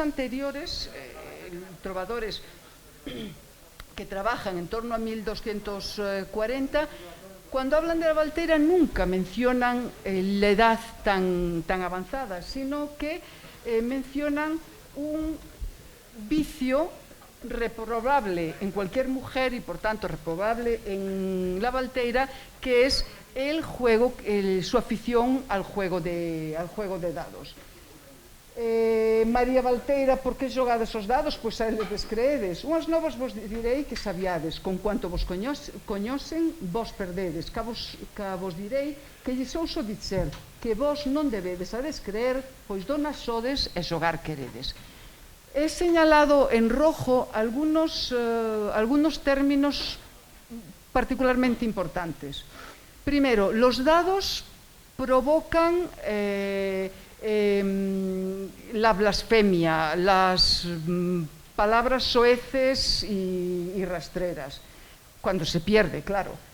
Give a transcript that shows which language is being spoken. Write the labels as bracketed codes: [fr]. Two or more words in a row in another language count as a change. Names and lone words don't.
[es] anteriores trovadores que trabajan en torno a 1240, cuando hablan de la Valteira nunca mencionan la edad tan avanzada, sino que mencionan un vicio reprobable en cualquier mujer y por tanto reprobable en la Valteira, que es el juego, su afición al juego de dados. [gl] María Valteira, por que xogades os dados? Pois a eles descreedes. Unhas novas vos direi que sabiades, con cuanto vos coñosen, vos perdedes. Ca vos direi que lles ouso dicer que vos non debedes a descreer, pois donas sodes e xogar queredes. [es] He señalado en rojo algunos términos particularmente importantes. Primero, los dados provocan la blasfemia, las palabras soeces y rastreras, cuando se pierde, claro.